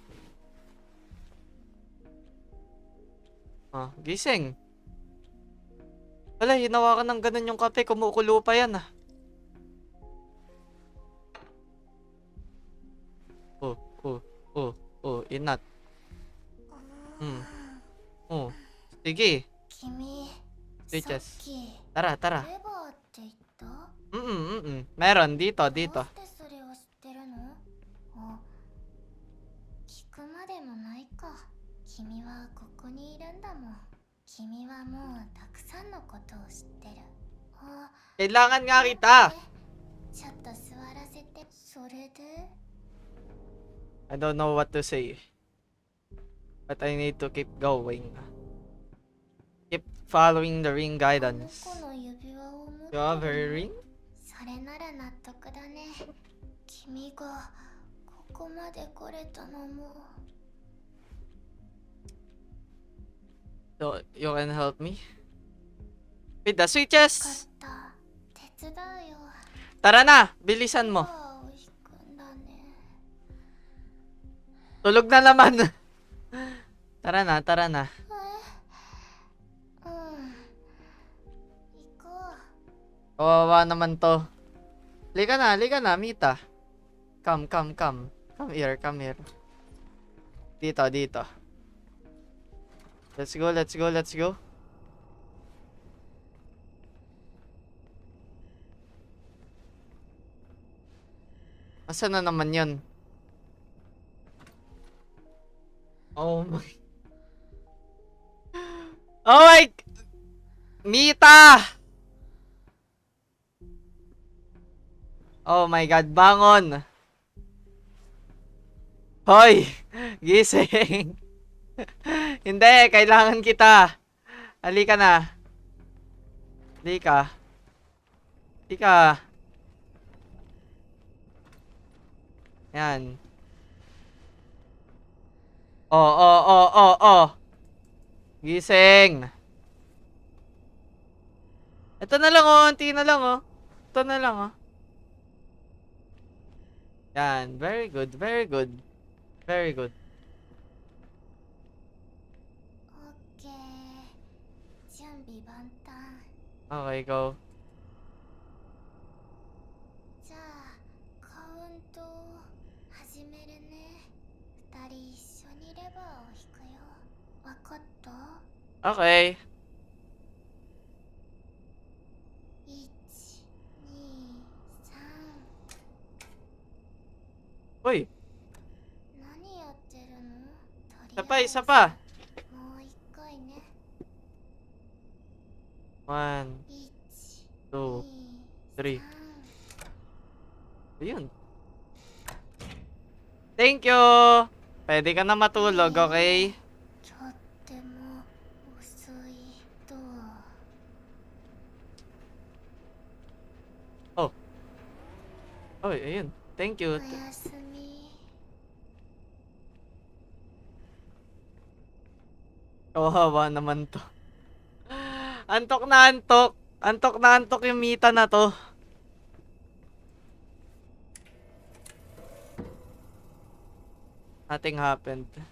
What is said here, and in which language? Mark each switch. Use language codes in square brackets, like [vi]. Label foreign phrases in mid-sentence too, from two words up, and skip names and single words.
[tl] Oh, gising. Wala, hinawakan ng ganun yung kape. Kumukulo pa yan ah. Inat. Oh. Sige. [ja] 君、さっ [en] Switches. [ja] き [tl] Tara. [ja] レバーって言った？ [tl] Meron, dito. [ja] どうしてそれを知ってるの？あ、聞くまでもないか。君はここにいるんだもん。君はもうたくさんのことを知ってる。あ、 [tl] Kailangan nga kita. [ja] ちょっと座らせて。それで [en] I don't know what to say. But I need to keep going. Keep following the ring [ja] この [en] guidance. [ja] 子の指輪を持って [en] You have [ja] る [en] her [ja] の？ [en] ring? [ja] それなら納得だね。君がここまで来れたのも。 [en] So, you can help me? With the [ja] よかっ [en] switches! [ja] た。手伝うよ。 [tl] Tara na! Bilisan mo. [ja] おいしくんだね。 [tl] Tulog na naman. Tara na, tara na. [ja] うん。行こう。 [tl] Kawawa naman to. Lika na, Mita. [en] Come, come, come. Come here, come here. [tl] Dito, dito. [en] Let's go, let's go, let's go. [tl] Asan na naman yun? [en] Oh my... Oh my... Mita! Oh my God, [tl] bangon! Hoy! Gising! Hindi, kailangan kita. Halika na. Halika. Halika. Yan. Oh. Gising. Ito na lang oh, unti na lang oh. Ito na lang oh. Yan, [en] very good, very good. Very good. [ja] オッケー。準備万端。 [en] Okay, go. [ja] じゃあカウント始めるね。二人一緒にレバーを引くよ。わかった？ [en] Okay. [ja] 1、2、3。 [tl] Uy, [ja] 何やってるの？ [tl] isa pa, isa pa. [ja] もう一回ね。 [en] 1, [ja] 1、 [en] 2, [ja] 2、 [en] 3. [ja] 3。 [tl] Ayun. [en] Thank you. [tl] Pwede ka na matulog, okay? [ja] とっても遅いと。 [tl] Oy, ayun. Thank [ja] お [en] you. [ja] やすみ。 [tl] Kawawa naman to. Antok na antok. Antok na antok yung Mita na to. [en] Nothing happened.